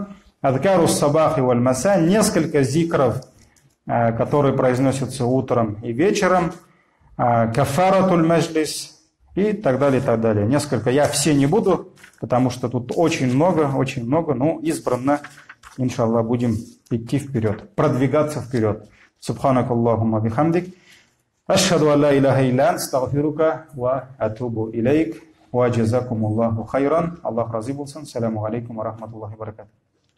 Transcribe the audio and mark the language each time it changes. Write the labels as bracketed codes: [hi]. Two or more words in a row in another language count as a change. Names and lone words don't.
[ar] أذكار الصباح [ru] и [ar] والمساء, [ru] несколько зикров, которые произносятся утром и вечером, [ar] كفارة المجلس [ru] и так далее, и так далее. Несколько, я все не буду, потому что тут очень много, но избранно, иншаллах, будем идти вперед, продвигаться вперед. [ar] سبحانك اللهم وبحمدك أشهد أن لا إله إلا أنت أستغفرك وأتوب إليك. وجزاكم الله خيرا. [kk] Аллах разы болсын. [ar] السلام عليكم ورحمة الله وبركاته.